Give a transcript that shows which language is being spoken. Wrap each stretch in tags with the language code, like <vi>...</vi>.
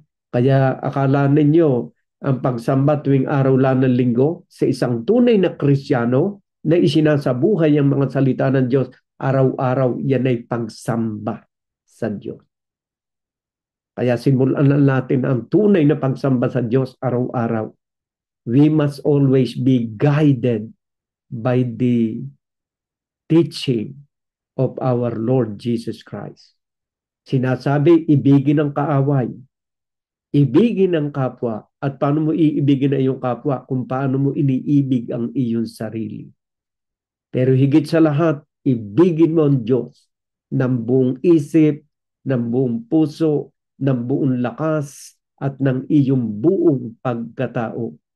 <tl>Kaya akala ninyo, ang pagsamba tuwing araw lang ng linggo sa isang tunay na Kristiyano na isinasabuhay ang mga salita ng Diyos, araw-araw yan ay pagsamba sa Diyos. Kaya simulan natin ang tunay na pagsamba sa Diyos araw-araw.</tl> <en>We must always be guided by the teaching of our Lord Jesus Christ.</en> <tl>Sinasabi, ibigin ang kaaway, ibigin ang kapwa. At paano mo iibigin ang iyong kapwa? Kung paano mo iniibig ang iyong sarili. Pero higit sa lahat, ibigin mo ang Diyos ng buong isip, ng buong puso, ng buong lakas, at ng iyong buong pagkatao.</tl>